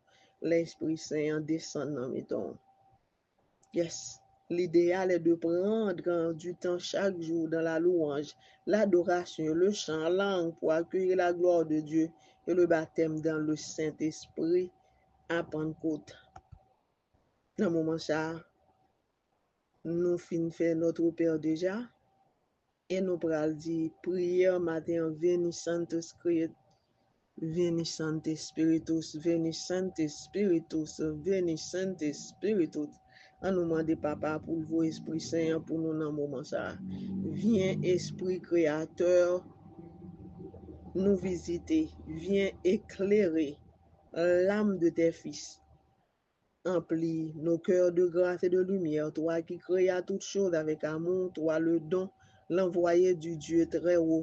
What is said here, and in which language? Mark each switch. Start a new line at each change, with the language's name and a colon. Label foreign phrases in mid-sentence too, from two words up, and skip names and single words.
French: L'Esprit Saint descend dans notre. Yes, l'idéal est de prendre du temps chaque jour dans la louange, l'adoration, le chant, langue pour accueillir la gloire de Dieu et le baptême dans le Saint-Esprit à Pentecôte. Dans le moment ça, nous finissons faire notre Père déjà et nous prenons dire prière matin,
Latin: Veni Sancte Spiritus, Veni Sancte Spiritus, Veni Sancte Spiritus, Veni Sancte Spiritus.
French: On nous demande papa pour vos Esprit Saint pour nous dans le moment ça. Viens Esprit Créateur nous visiter, viens éclairer l'âme de tes fils. Emplis nos cœurs de grâce et de lumière, toi qui créas toutes choses avec amour, toi le don, l'envoyé du Dieu très haut.